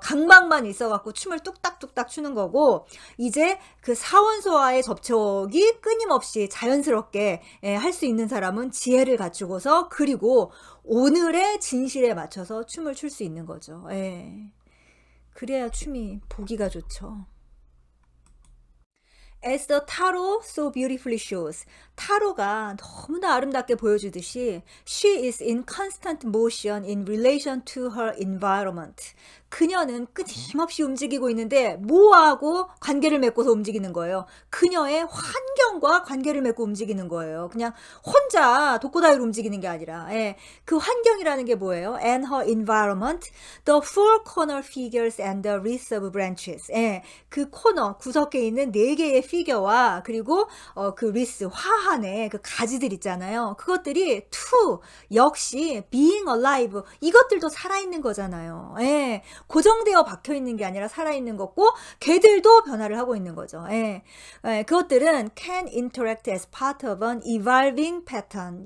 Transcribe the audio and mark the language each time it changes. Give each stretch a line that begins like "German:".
Korean: 강박만 있어갖고 춤을 뚝딱뚝딱 추는 거고, 이제 그 사원소와의 접촉이 끊임없이 자연스럽게 할 수 있는 사람은 지혜를 갖추고서 그리고 오늘의 진실에 맞춰서 춤을 출 수 있는 거죠. 그래야 춤이 보기가 좋죠.
English: As the tarot so beautifully shows,
Korean: 타로가 너무나 아름답게 보여주듯이
English: she is in constant motion in relation to her environment.
Korean: 그녀는 끊임없이 움직이고 있는데 뭐하고 관계를 맺고서 움직이는 거예요? 그녀의 환경과 관계를 맺고 움직이는 거예요. 그냥 혼자 독고다이로 움직이는 게 아니라 그 환경이라는 게 뭐예요?
English: And her environment, the four corner figures and the wreaths of branches.
Korean: 그 코너, 구석에 있는 네 개의 피겨와 그리고 그 리스, 화 진화하네. 그 가지들 있잖아요. 그것들이 to 역시
English: being alive
Korean: 이것들도 살아있는 거잖아요. 예. 고정되어 박혀 있는 게 아니라 살아있는 거고 걔들도 변화를 하고 있는 거죠. 예. 예.
English: 그것들은 can interact as part of an evolving pattern.